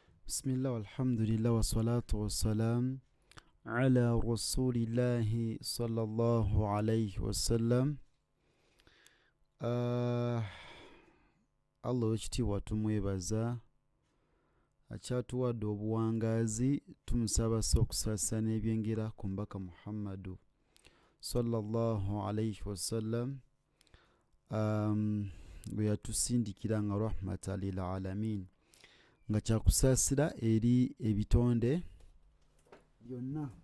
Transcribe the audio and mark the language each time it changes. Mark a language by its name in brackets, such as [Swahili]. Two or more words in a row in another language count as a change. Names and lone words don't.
[Arabic] بسم الله والحمد لله والصلاة والسلام على رسول الله صلى الله عليه وسلم. [Ganda] Allah ekitiibwa tumwebaza akyatuwadde obuwangazi, tumusaba okusaasana ebyengera ku mbaka Muhammadu [Arabic] صلى الله عليه وسلم, [Ganda] bwe yatusindikira nga [Arabic] رحمة للعالمين, [Ganda] nga kyakusaasira eri ebitonde byonna.